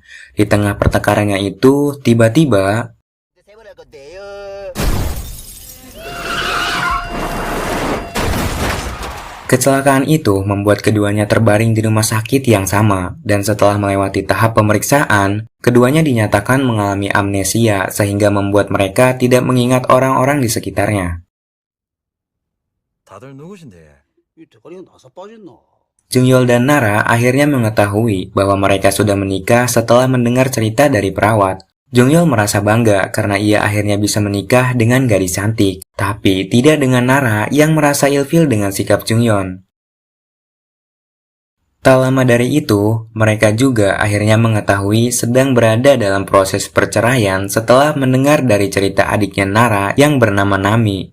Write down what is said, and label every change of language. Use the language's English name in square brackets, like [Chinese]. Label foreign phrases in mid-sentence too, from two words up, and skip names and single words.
[Indonesian] Di tengah pertengkarannya itu, tiba-tiba kecelakaan itu membuat keduanya terbaring di rumah sakit yang sama, dan setelah melewati tahap pemeriksaan, keduanya dinyatakan mengalami amnesia sehingga membuat mereka tidak mengingat orang-orang di sekitarnya. [Korean] 다들 누구신데? 이 대가리가 나서 빠졌나? [Indonesian] Jungyol dan Nara akhirnya mengetahui bahwa mereka sudah menikah setelah mendengar cerita dari perawat. Jungyol merasa bangga karena ia akhirnya bisa menikah dengan gadis cantik, tapi tidak dengan Nara yang merasa ilfil dengan sikap Jungyeon. Tak lama dari itu, mereka juga akhirnya mengetahui sedang berada dalam proses perceraian setelah mendengar dari cerita adiknya Nara yang bernama Nami.